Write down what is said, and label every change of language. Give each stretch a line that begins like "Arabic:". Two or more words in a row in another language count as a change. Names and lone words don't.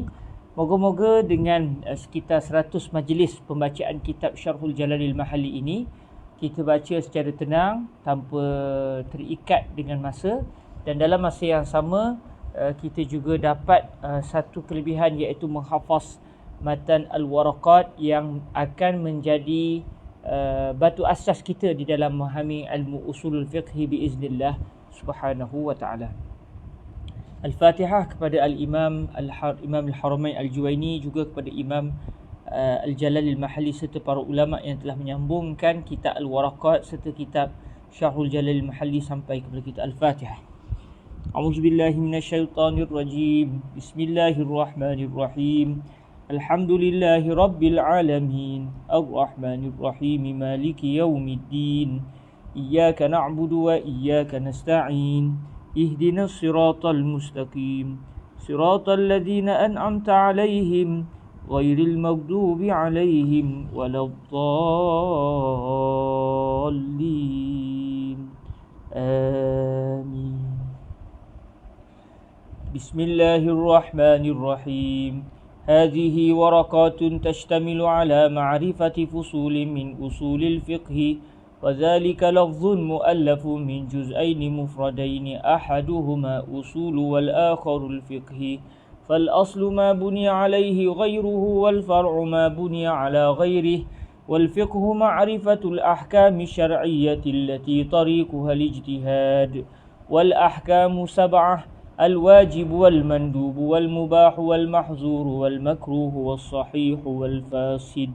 Malay: Moga-moga dengan sekitar 100 majlis pembacaan kitab Syarhul Jalalil Mahalli ini, kita baca secara tenang tanpa terikat dengan masa, dan dalam masa yang sama kita juga dapat satu kelebihan, iaitu menghafaz matan al-waraqat yang akan menjadi batu asas kita di dalam memahami ilmu
Arabic: أصول الفقه بإذن الله سبحانه وتعالى.
Malay: Al-Fatihah kepada al-Imam al-Haramain al-Juwaini, juga kepada Imam Al-Jalalil Mahalli serta para ulama yang telah menyambungkan kitab al-waraqat serta kitab Syarhul Jalalil Mahalli sampai kepada kitab Al-Fatihah.
Arabic: أعوذ بالله من الشيطان الرجيم. بسم الله الرحمن الرحيم. الحمد لله رب العالمين. الرحمن الرحيم. مالك يوم الدين. إياك نعبد وإياك نستعين. اهدنا الصراط المستقيم. صراط الذين أنعمت عليهم غير المغضوب عليهم ولا الضالين. Amin. Bismillahirrahmanirrahim. هذه ورقات تشتمل على معرفة فصول من أصول الفقه، وذلك لفظ مؤلف من جزأين مفردين، أحدهما أصول والآخر الفقه. فالأصل ما بني عليه غيره، والفرع ما بني على غيره، والفقه معرفة الأحكام الشرعية التي طريقها الاجتهاد. والأحكام 7: الواجب والمندوب والمباح والمحظور والمكروه والصحيح والفاسد.